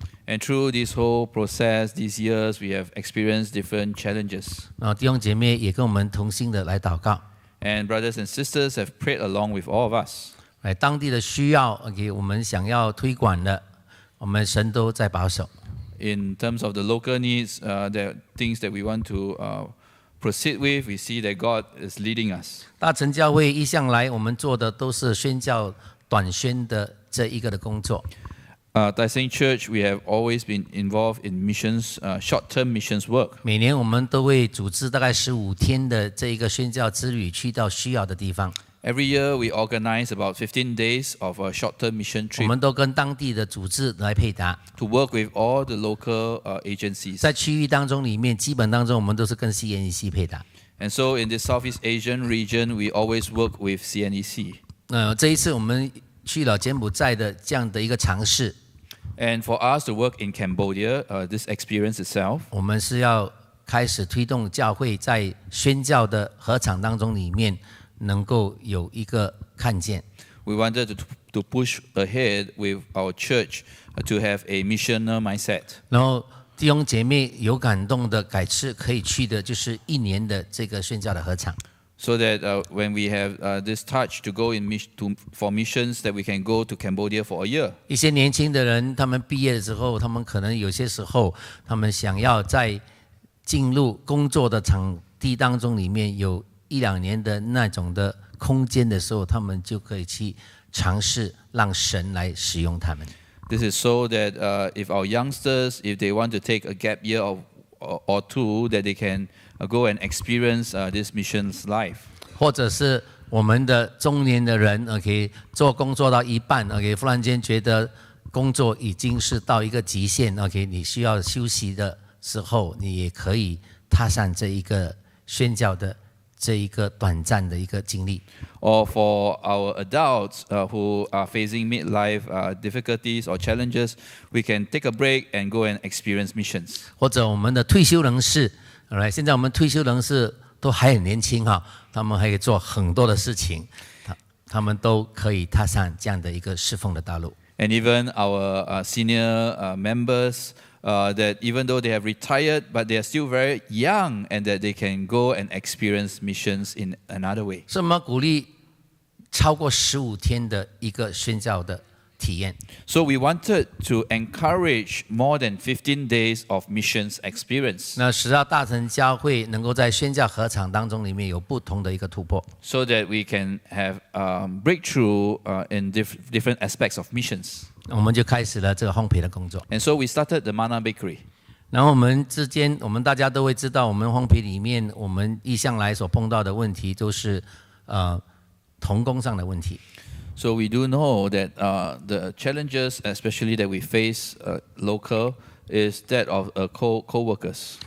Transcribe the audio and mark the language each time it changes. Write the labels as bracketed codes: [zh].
[en] And through this whole process, these years, we have experienced different challenges. [zh] 弟兄姐妹也跟我们同心的来祷告。 [en] And brothers and sisters have prayed along with all of us. [zh] 当地的需要，OK， 我们想要推广的，我们神都在保守。 [en] In terms of the local needs, there are things that we want to proceed with. We see that God is leading us. [zh] 大成教会一向来我们做的都是宣教短宣的这一个的工作。 [en] At Seng Church, we have always been involved in missions, short-term missions work. [zh] 每年我们都会组织大概15天的这一个宣教之旅，去到需要的地方。 [en] Every year, we organize about 15 days of a short-term mission [zh] 我 [en] trip [zh] 们都跟当地的组织来配搭。 [en] to work with all the local agencies. [zh] 在区域当中里面，基本当中我们都是跟 CNEC 配搭。 [en] And so, in the Southeast Asian region, we always work with CNEC. [zh] 这一次我们去了柬埔寨的这样的一个尝试。 [en] And for us to work in Cambodia, this experience itself, [zh] 我们是要开始推动教会在宣教的合场当中里面能够有一个看见。 [en] we wanted to push ahead with our church to have a missional mindset. [zh] 然后弟兄姐妹有感动的改次可以去的就是1年的这个宣教的合场。 [en] So that when we have this touch to go for missions, that we can go to Cambodia for a year. [zh] 一些年轻的人，他们毕业的时候，他们可能有些时候，他们想要在进入工作的场地当中里面有1-2年的那种的空间的时候，他们就可以去尝试让神来使用他们。 [en] This is so that if our youngsters, if they want to take a gap year or two, that they can go and experience this missions life. [zh] 或者是我们的中年的人 ，OK， 做工作到一半 ，OK， 忽然间觉得工作已经是到一个极限 ，OK， 你需要休息的时候，你也可以踏上这一个宣教的这一个短暂的一个经历。 [en] Or for our adults who are facing midlife difficulties or challenges, we can take a break and go and experience missions. [zh] 或者我们的退休人士，现在我们退休人士都还很年轻哈，他们还可以做很多的事情，他们都可以踏上这样的一个侍奉的道路。 [en] And even our senior members, that even though they have retired, but they are still very young, and that they can go and experience missions in another way. [zh] 所以我们鼓励超过15天的一个宣教的体验。 [en] So we wanted to encourage more than 15 days of missions experience. [zh] 那使到大成教会能够在宣教合场当中里面有不同的一个突破。 [en] So that we can have breakthrough in different aspects of missions. [zh] 我们就开始了这个烘焙的工作。 [en] And so we started the Mana Bakery. [zh] 然后我们之间，我们大家都会知道，我们烘焙里面，我们一向来所碰到的问题都是同工上的问题。 [en] So we do know that the challenges, especially that we face local, is that of co-workers.